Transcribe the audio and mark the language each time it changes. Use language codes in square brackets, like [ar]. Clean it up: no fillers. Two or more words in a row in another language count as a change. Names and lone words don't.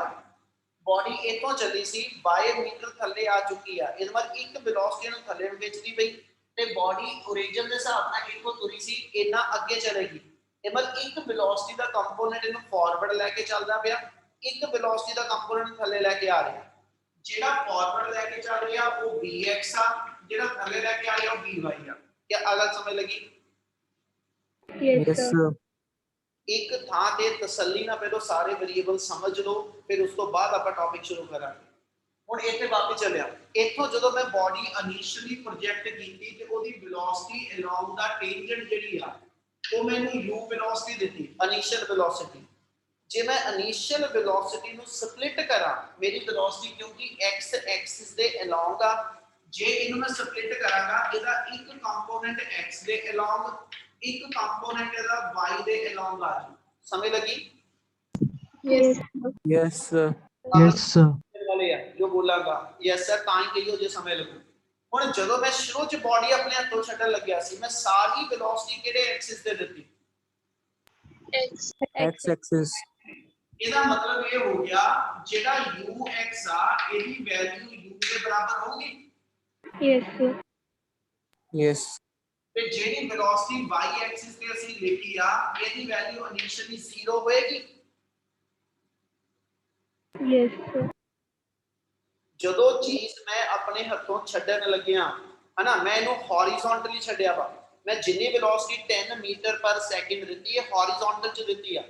[pa] ਬਾਡੀ ਇਥੋਂ ਚੱਲੀ ਸੀ, y ਮੀਟਰ ਥੱਲੇ ਆ ਚੁੱਕੀ ਆ, ਇਹਦਾ ਮਤਲਬ ਇੱਕ ਵੈਲੋਸਿਟੀ ਨੂੰ ਥੱਲੇ ਨੂੰ ਖਿੱਚਦੀ ਪਈ, ਤੇ ਬਾਡੀ origin ਦੇ ਹਿਸਾਬ ਨਾਲ ਇਥੋਂ ਤੁਰੀ ਸੀ, ਇੰਨਾ ਅੱਗੇ ਚਲੇਗੀ। ਇਹ ਮਤਲਬ ਇੱਕ ਵੈਲੋਸਿਟੀ ਦਾ ਕੰਪੋਨੈਂਟ ਇਹਨੂੰ ਫਾਰਵਰਡ ਲੈ ਕੇ ਚੱਲਦਾ ਪਿਆ, ਇੱਕ ਵੈਲੋਸਿਟੀ ਦਾ ਕੰਪੋਨੈਂਟ ਥੱਲੇ ਲੈ ਕੇ ਆ ਰਿਹਾ। ਜਿਹੜਾ ਫਾਰਵਰਡ ਲੈ ਕੇ ਚੱਲ ਰਿਹਾ ਉਹ vx ਆ, ਜਿਹੜਾ ਥੱਲੇ ਲੈ ਕੇ ਆ ਰਿਹਾ ਉਹ vy ਆ। ਕੀ ਅਲੱਗ ਸਮਝ ਲੱਗੀ? [en] Yes, Yes, sir. sir. [pa] ਇੱਕ ਥਾਂ ਤੇ ਤਸੱਲੀ ਨਾਲ ਪਹਿਲਾਂ ਸਾਰੇ ਵੇਰੀਏਬਲ ਸਮਝ ਲਓ, ਫਿਰ ਉਸ ਤੋਂ ਬਾਅਦ ਆਪਾਂ ਟੌਪਿਕ ਸ਼ੁਰੂ ਕਰਾਂਗੇ। ਹੁਣ ਇੱਥੇ ਵਾਪਸ ਚੱਲਿਆ, ਇੱਥੋਂ ਜਦੋਂ ਮੈਂ [en] body initially project [pa] ਕੀਤੀ ਤੇ ਉਹਦੀ [en] velocity along the tangent [pa] ਜਿਹੜੀ ਆ ਉਹ ਮੈਨੂੰ u ਵੈਲੋਸਿਟੀ ਦਿੱਤੀ, [en] initial velocity. [pa] ਜੇ ਮੈਂ [en] initial velocity [pa] ਨੂੰ ਸਪਲਿਟ ਕਰਾਂ, ਮੇਰੀ ਵੈਲੋਸਿਟੀ ਕਿਉਂਕਿ [en] x axis [pa] ਦੇ ਅਲੋਂਗ ਆ, ਜੇ ਇਹਨੂੰ ਮੈਂ ਸਪਲਿਟ ਕਰਾਂਗਾ ਇਹਦਾ ਇੱਕ ਕੰਪੋਨੈਂਟ x ਦੇ ਅਲੋਂਗ, ਇੱਕ ਕੰਪੋਨੈਂਟ ਇਹਦਾ y ਦੇ ਅਲੋਂਗ ਆ ਜੂ। ਸਮਝ ਲੱਗੀ? [en] Yes. Yes, sir. Yes, sir. [pa] ਵਾਲੇ ਆ ਜੋ ਬੋਲਾਂਗਾ [en] yes sir [pa] ਤਾਂ ਹੀ ਕਹੀਓ ਜੇ ਸਮਝ ਲੱਗੂ। ਹੁਣ ਜਦੋਂ ਮੈਂ ਸ਼ੁਰੂ ਚ ਬਾਡੀ ਆਪਣੇ ਹੱਥੋਂ ਛੱਡਣ ਲੱਗਿਆ ਸੀ, ਮੈਂ ਸਾਰੀ ਵੈਲੋਸਿਟੀ ਕਿਹੜੇ ਐਕਸਿਸ ਤੇ ਦਿੱਤੀ? [en] X axis. [pa] ਇਹਦਾ ਮਤਲਬ ਇਹ ਹੋ ਗਿਆ ਜਿਹੜਾ ux ਆ ਇਹਦੀ ਵੈਲਿਊ u ਦੇ ਬਰਾਬਰ ਹੋਊਗੀ [en] Yes, sir. Yes. [pa] ਤੇ ਜਿਹੜੀ ਵੈਲੋਸਿਟੀ [en] y axis [pa] ਤੇ ਅਸੀਂ ਲਿਖੀ ਆ ਇਹਦੀ ਵੈਲਿਊ ਇਨੀਸ਼ੀਅਲੀ 0 ਹੋਏਗੀ। [en] Yes, sir. [pa] ਜਦੋਂ ਚੀਜ਼ ਮੈਂ ਆਪਣੇ ਹੱਥੋਂ ਛੱਡਣ ਲੱਗਿਆ ਹਨਾ, ਮੈਂ ਇਹਨੂੰ ਹੌਰੀਜ਼ੌਂਟਲੀ ਛੱਡਿਆ ਵਾ, ਮੈਂ ਜਿੰਨੀ ਵੈਲੋਸਿਟੀ [en] 10 meter per second [pa] ਦਿੱਤੀ ਹੈ ਹੌਰੀਜ਼ੌਂਟਲ ਚ ਦਿੱਤੀ ਆ।